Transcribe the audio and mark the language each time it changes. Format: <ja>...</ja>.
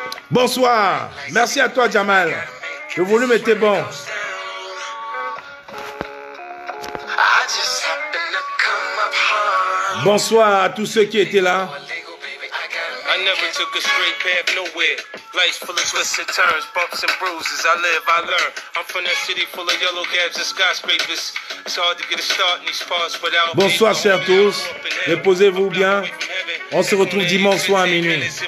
<fr>Bonsoir. Merci à toi, Jamal. Le volume était bon. Bonsoir à tous ceux qui étaient là.</fr> <en>I never took a straight path nowhere. Life's full of twists and turns, bumps and bruises. I live, I learn. I'm from that city full of yellow cabs and skyscrapers. It's hard to get a start in these parts without.</en> <fr>Bonsoir, chers tous. Reposez-vous bien. On se retrouve dimanche soir à minuit.</fr>